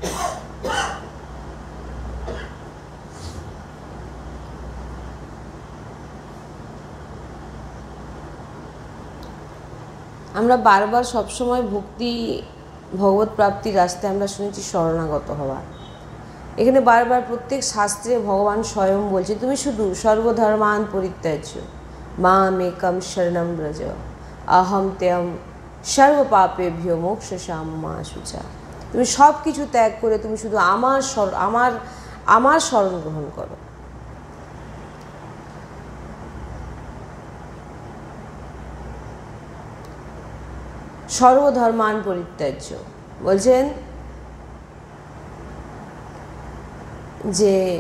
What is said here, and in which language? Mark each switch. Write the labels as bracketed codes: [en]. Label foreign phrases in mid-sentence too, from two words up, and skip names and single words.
[bn] আমরা বারবার সবসময় ভক্তি ভগবত প্রাপ্তির রাস্তায় আমরা শুনেছি শরণাগত হওয়া। এখানে বারবার প্রত্যেক শাস্ত্রে ভগবান স্বয়ং বলছে তুমি শুধু [sa] সর্বধর্মান পরিত্যাজ্য মাম একম শরণম ব্রজ অহম তেয়ম সর্ব পাপেভ্যো মোক্ষসাম্মা শুচা। [bn] তুমি সব কিছু ত্যাগ করে তুমি শুধু আমার শরণ গ্রহণ করো। [sa] সর্বধর্মান পরিত্যাজ্য [bn] বলছেন যে